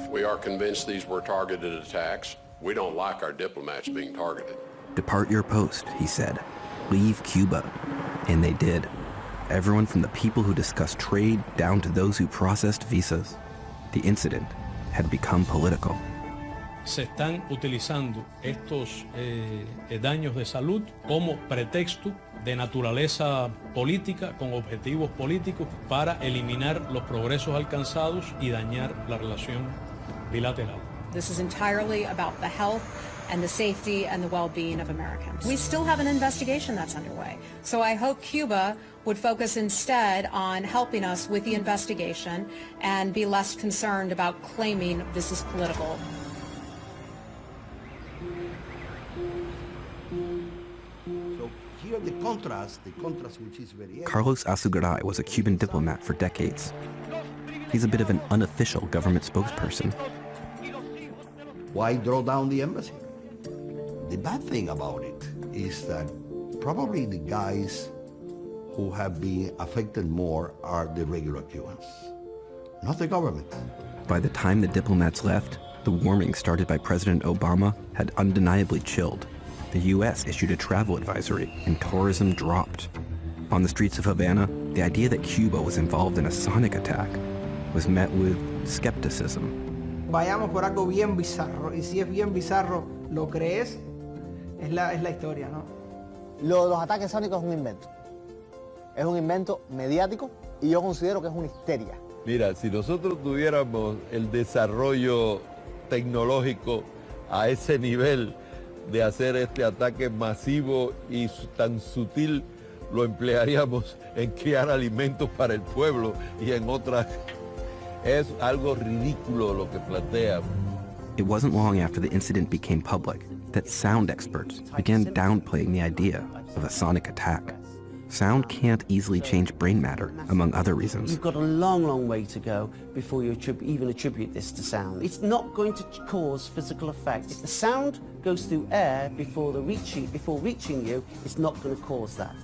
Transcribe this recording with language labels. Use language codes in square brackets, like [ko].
[en] We are convinced these were targeted attacks. We don't like our diplomats being targeted. Depart your post, he said. Leave Cuba. And they did. Everyone from the people who discussed trade down to those who processed visas. The incident had become political. [es] Se están utilizando estos daños de salud como pretexto de naturaleza política, con objetivos políticos, para eliminar los progresos alcanzados y dañar la relación bilateral. [en] This is entirely about the health and the safety and the well-being of Americans. We still have an investigation that's underway. So I hope Cuba would focus instead on helping us with the investigation and be less concerned about claiming this is political. The contrast which is very... Carlos Azugaray was a Cuban diplomat for decades. He's a bit of an unofficial government spokesperson. Why draw down the embassy? The bad thing about it is that probably the guys who have been affected more are the regular Cubans, not the government. By the time the diplomats left, the warming started by President Obama had undeniably chilled. The U.S. issued a travel advisory and tourism dropped. On the streets of Havana, the idea that Cuba was involved in a sonic attack was met with skepticism. [es] Vayamos por algo bien bizarro, y si es bien bizarro, lo crees, es la historia, ¿no? Lo de los ataques sónicos es un invento. Es un invento mediático y yo considero que es una histeria. Mira, si nosotros tuviéramos el desarrollo tecnológico a ese nivel, de hacer este ataque masivo y tan sutil lo emplearíamos en criar alimentos para el pueblo y en otras. Es algo ridículo lo que plantea. [en] It wasn't long after the incident became public that sound experts began downplaying the idea of a sonic attack. Sound can't easily change brain matter, among other reasons. You've got a long, long way to go before you even attribute this to sound. It's not going to cause physical effects. If the sound goes through air before reaching you, it's not going to cause that.